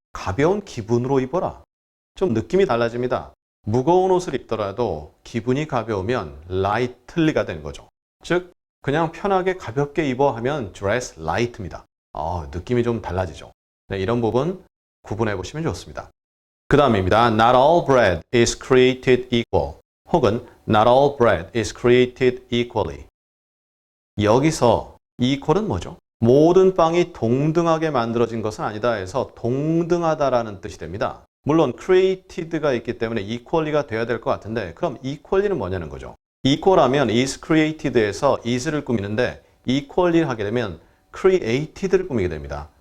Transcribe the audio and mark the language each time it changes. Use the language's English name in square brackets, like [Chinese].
[Korean] 가벼운 기분으로 입어라. 좀 느낌이 달라집니다. 무거운 옷을 입더라도 기분이 가벼우면 lightly가 되는 거죠. 즉 그냥 편하게 가볍게 입어 하면 dress light입니다. 느낌이 좀 달라지죠. 네, 이런 부분 구분해 보시면 좋습니다. 그 다음입니다. [English] Not all bread is created equal 혹은 Not all bread is created equally. [Korean] 여기서 equal은 뭐죠? 모든 빵이 동등하게 만들어진 것은 아니다 해서 동등하다라는 뜻이 됩니다. 물론 created가 있기 때문에 equally가 돼야 될 것 같은데 그럼 equally는 뭐냐는 거죠. equal하면 is created에서 is를 꾸미는데 equally 하게 되면 created를 꾸미게 됩니다.